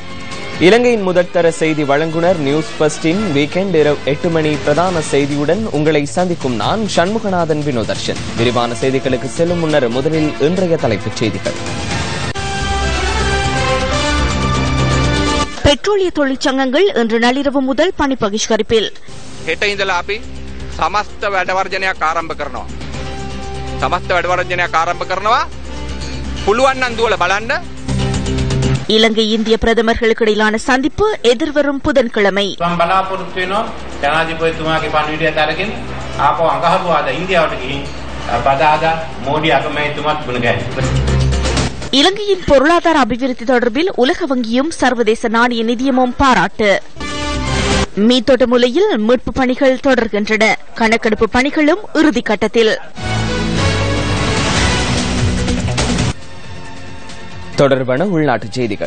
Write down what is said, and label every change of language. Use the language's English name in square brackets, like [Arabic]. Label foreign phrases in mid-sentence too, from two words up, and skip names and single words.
[Tamil] இலங்கையின் முதற்தர செய்தி வழங்குனர் நியூஸ் ஃபர்ஸ்டின் வீக்கெண்ட் இரவு 8 மணி பிரதான செய்தியுடன் உங்களை சந்திக்கும் நான் சண்முகநாதன் வினோதர்ஷன். விரிவான செய்திகளுக்கு செல்லும் முன்னர் முதலில் இன்றைய தலைப்புச் செய்திகள். பெட்ரோலிய தொழிற்சங்கங்கள் இன்று நள்ளிரவு முதல் பணி பகிஷ்கரிப்பில். [Sinhala] හෙට ඉඳලා අපි සමස්ත වැඩවර්ජනයක් ආරම්භ කරනවා. සමස්ත වැඩවර්ජනයක් ආරම්භ කරනවා. පුළුවන් නම් දුවලා බලන්න. [Tamil] இலங்கை இந்திய பிரதமர்களுக்கு இடையிலான சந்திப்பு எதிர்வரும் புதன்கிழமை. [Sinhala] බලාපොරොත්තු වෙනවා ජනාධිපතිතුමාගේ පණිවිඩයත් අරගෙන ආපහු අඟහරුවාද ඉන්දියාවට ගිහින් බදාදා මෝඩි අගමැතිතුමාත් ගුණ ගැහෙනවා. [Tamil] இலங்கையின் பொருளாதார அபிவிருத்தி தொடர்பில் உலக வங்கியும் சர்வதேச நாணய நிதியமும் பாராட்டு. மீத்தோட்டமுலையில் மீட்பு பணிகள் தொடர்கின்றன. கணக்கெடுப்பு பணிகளும் இறுதிக்கட்டத்தில். தொடர்பான உள்நாட்டுச் செய்திகள்.